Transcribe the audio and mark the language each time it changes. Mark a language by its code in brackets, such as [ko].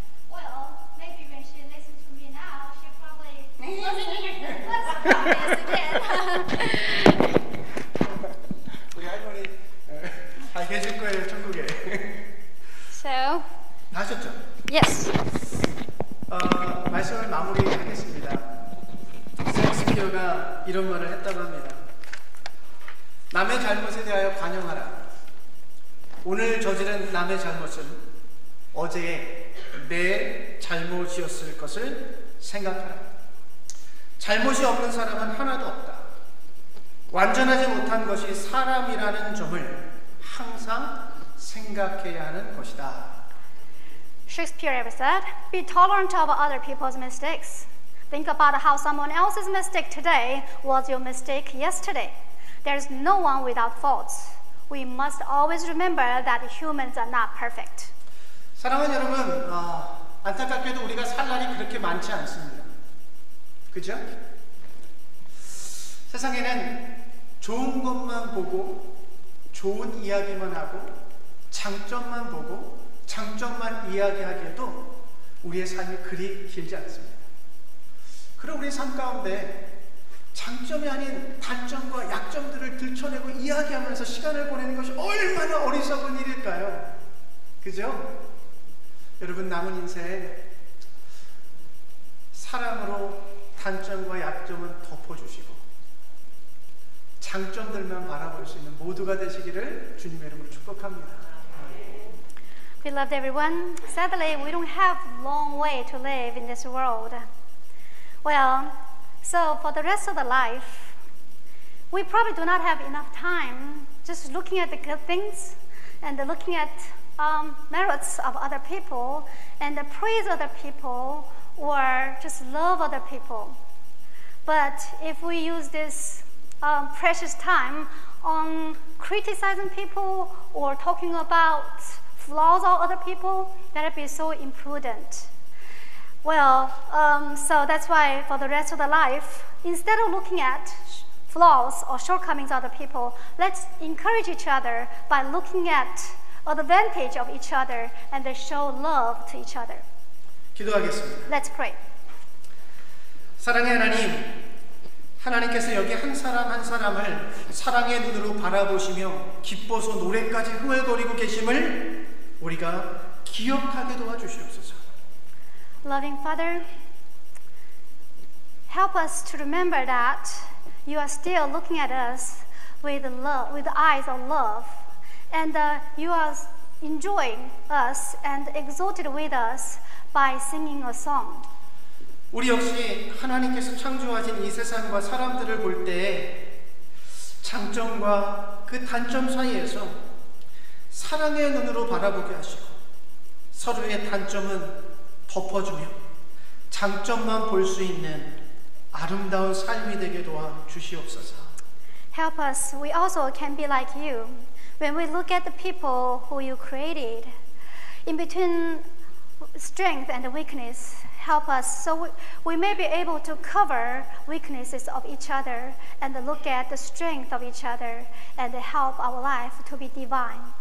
[en] Well, maybe when she listens to me now, she probably let's try this again. [ko] 우리 할머니 다 계실 거예요, 천국에. [en] So, [ko] 하셨죠? [en] yes. [ko] 말씀을 마무리하겠습니다. 셰익스피어가 이런 말을 했다고 합니다. 남의 잘못에 대하여 관용하라. 오늘 저지른 남의 잘못은 어제의 내 잘못이었을 것을 생각하라. 잘못이 없는 사람은 하나도 없다. 완전하지 못한 것이 사람이라는 점을 항상 생각해야 하는 것이다. [en] Shakespeare ever said, be tolerant of other people's mistakes. Think about how someone else's mistake today was your mistake yesterday. There's no one without faults. We must always remember that humans are not perfect. [ko] 사랑하는 여러분, 안타깝게도 우리가 살 날이 그렇게 많지 않습니다. 그죠? 세상에는 좋은 것만 보고 좋은 이야기만 하고 장점만 보고 장점만 이야기하기에도 우리의 삶이 그리 길지 않습니다. 그럼 우리 삶 가운데 장점이 아닌 단점과 약점들을 들춰내고 이야기하면서 시간을 보내는 것이 얼마나 어리석은 일일까요? 그죠? 여러분, 남은 인생 사랑으로 단점과 약점은 덮어주시고 장점들만 바라볼 수 있는 모두가 되시기를 주님의 이름으로 축복합니다. [en] Beloved everyone, sadly we don't have a long way to live in this world. Well, so for the rest of the life, we probably do not have enough time just looking at the good things and looking at merits of other people and praise other people or just love other people. But if we use this precious time on criticizing people or talking about flaws of other people, that would be so imprudent. Well, so that's why for the rest of the life, instead of looking at flaws or shortcomings of other people, let's encourage each other by looking at advantage of each other and show love to each other. [ko] 기도하겠습니다. [en] Let's pray. [ko] 사랑의 하나님, 하나님께서 여기 한 사람 한 사람을 사랑의 눈으로 바라보시며 기뻐서 노래까지 흥얼거리고 계심을 우리가 기억하게 도와주시옵소서. [en] Loving Father, help us to remember that you are still looking at us with love, with eyes of love, and you are enjoying us and exalted with us by singing a song. [ko] 우리 역시 하나님께서 창조하신 이 세상과 사람들을 볼 때 장점과 그 단점 사이에서 사랑의 눈으로 바라보게 하시고 서로의 단점은 덮어주며 장점만 볼 수 있는 아름다운 삶이 되게 도와 주시옵소서. [en] Help us, we also can be like you. When we look at the people who you created, in between strength and weakness, help us so we may be able to cover weaknesses of each other and look at the strength of each other and help our life to be divine.